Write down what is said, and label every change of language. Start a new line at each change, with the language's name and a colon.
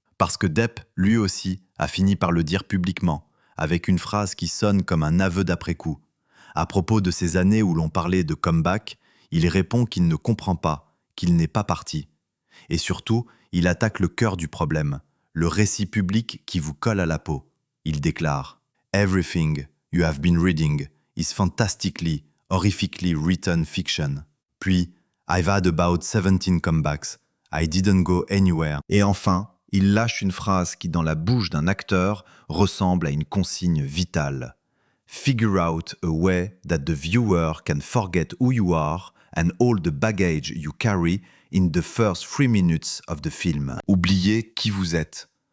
French: Parce que Depp, lui aussi, a fini par le dire publiquement, avec une phrase qui sonne comme un aveu d'après-coup. À propos de ces années où l'on parlait de comeback, il répond qu'il ne comprend pas, qu'il n'est pas parti. Et surtout, il attaque le cœur du problème, le récit public qui vous colle à la peau. Il déclare
English: « Everything you have been reading is fantastically, horrifically written fiction. »
French: Puis
English: « I've had about 17 comebacks. I didn't go anywhere.
French: » Et enfin, il lâche une phrase qui, dans la bouche d'un acteur, ressemble à une consigne vitale.
English: « Figure out a way that the viewer can forget who you are and all the baggage you carry in the first 3 minutes of the film. »
French: Oubliez qui vous êtes.